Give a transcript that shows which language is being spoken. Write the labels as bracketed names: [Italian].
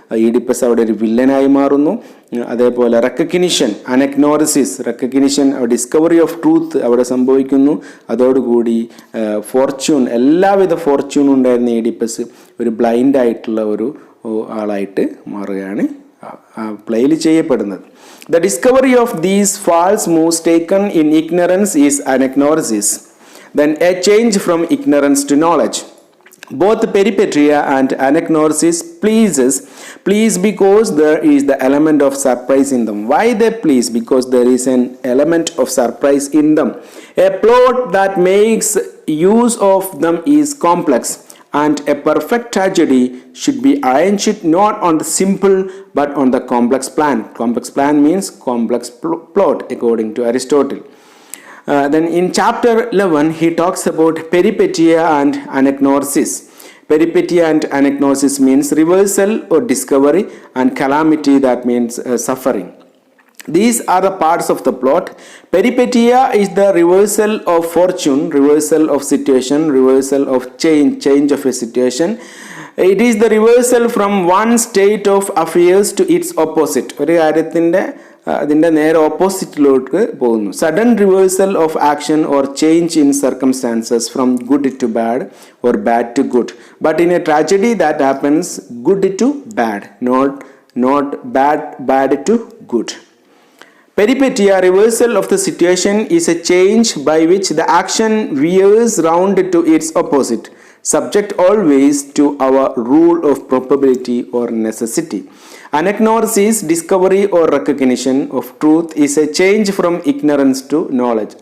[Malayalam] Oedipus അവിടെ ഒരു വില്ലനായി മാറുന്നു. അതേപോലെ recognition, അനഗ്നോസിസ്, recognition, discovery of truth അവിടെ സംഭവിക്കുന്നു. അതോടുകൂടി ഫോർച്യൂൺ, എല്ലാവിധ ഫോർച്യൂണും ഉണ്ടായിരുന്ന ഈഡിപ്പസ് ഒരു ബ്ലൈൻഡ് ആയിട്ടുള്ള ഒരു ആളായിട്ട് മാറുകയാണ് പ്ലേയിൽ ചെയ്യപ്പെടുന്നത്. [English] The discovery of these false moves taken in ignorance is anagnosis, then a change from ignorance to knowledge. Both Peripatea and Anagnosis please because there is the element of surprise in them. Why they please? Because there is an element of surprise in them. A plot that makes use of them is complex, and a perfect tragedy should be arranged not on the simple but on the complex plan. Complex plan means complex plot according to Aristotle. Then in chapter 11 he talks about Peripatea and Anagnosis. Peripatea and Anagnosis means reversal or discovery, and calamity, that means suffering. These are the parts of the plot. Peripatea is the reversal of fortune, reversal of situation, reversal of change of a situation. It is the reversal from one state of affairs to its opposite. [Malayalam] ഒരു കാര്യത്തിൻ്റെ അതിൻ്റെ നേരെ ഓപ്പോസിറ്റിലോട്ട് പോകുന്നു. [English] Sudden reversal of action or change in circumstances from good to bad or bad to good. But in a tragedy that happens good to bad, not bad to good. Peripatea, reversal of the situation, is a change by which the action veers round to its opposite, subject always to our rule of probability or necessity. Anagnosis, discovery or recognition of truth, is a change from ignorance to knowledge.